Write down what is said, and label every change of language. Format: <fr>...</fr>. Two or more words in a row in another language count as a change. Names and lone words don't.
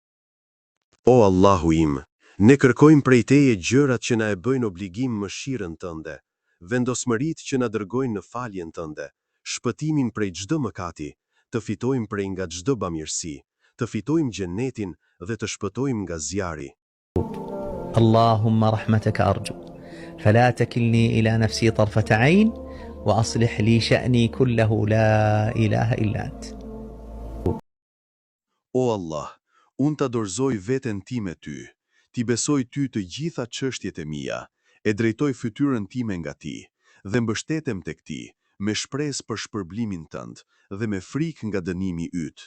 <sq>O Allahu im, ne kërkojmë prej Teje gjërat që na e bëjnë obligim mëshirën Tënde, vendosmëritë që na dërgojnë në faljen Tënde, shpëtimin prej çdo mëkati, të fitojmë prej nga çdo bamirësi, të të fitojmë gjennetin dhe të shpëtojmë nga zjarri.</sq> <ar>اللهم رحمتك أرجو فلا تكلني إلى نفسي طرفة عين وأصلح لي شأني كله لا إله إلا أنت. O Allah, unë të dorëzoj veten time ty, ti besoj ty të gjitha çështjet e mia, e drejtoj fytyrën time nga ti, dhe mbështetem tek ti, me shpresë për shpërblimin tënd dhe me frikë nga dënimi yt.</ar>